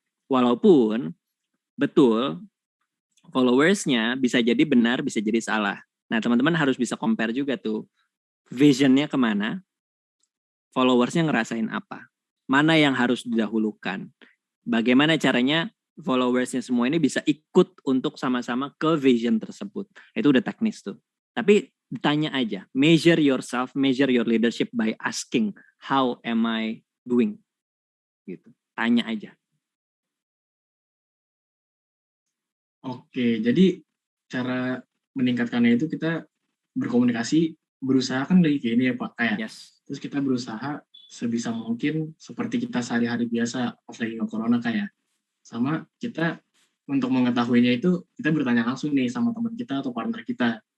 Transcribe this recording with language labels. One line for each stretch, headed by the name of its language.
Indonesian: Walaupun betul followersnya bisa jadi benar, bisa jadi salah. Nah teman-teman harus bisa compare juga tuh, visionnya kemana, followersnya ngerasain apa, mana yang harus didahulukan, bagaimana caranya followersnya semua ini bisa ikut untuk sama-sama ke vision tersebut. Itu udah teknis tuh. Tapi tanya aja,
English: measure yourself, measure your leadership by asking, how am I doing?
Indonesian: Gitu. Tanya aja. Oke, jadi cara meningkatkannya itu kita berkomunikasi, berusaha kan dari kayak ini ya Pak, kayak
English: Yes.
Indonesian: terus kita berusaha sebisa mungkin seperti kita sehari-hari biasa pas lagi nge-corona kayak, sama kita untuk mengetahuinya itu kita bertanya langsung nih sama teman kita atau partner kita.